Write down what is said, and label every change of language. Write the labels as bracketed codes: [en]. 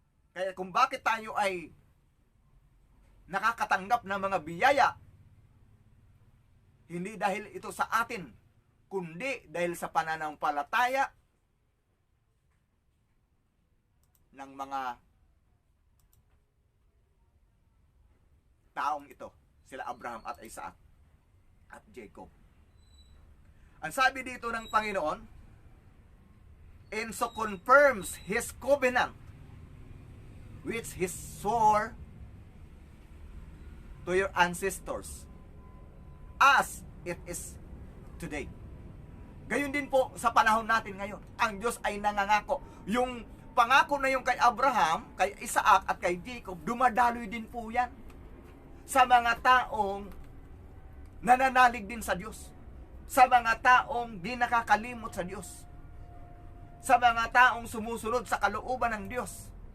[tl] Kaya kung bakit tayo ay nakakatanggap ng mga biyaya, hindi dahil ito sa atin, kundi dahil sa pananampalataya ng mga taong ito, sila Abraham at Isaac at Jacob. Ang sabi dito ng Panginoon, [en] and so confirms His covenant which He swore to your ancestors as it is today. [tl] Gayon din po sa panahon natin ngayon. Ang Diyos ay nangangako. Yung pangako na yung kay Abraham, kay Isaac at kay Jacob, dumadaloy din po yan sa mga taong nananalig din sa Diyos. Sa mga taong di nakakalimot sa Diyos. Sa mga taong sumusunod sa kalooban ng Diyos.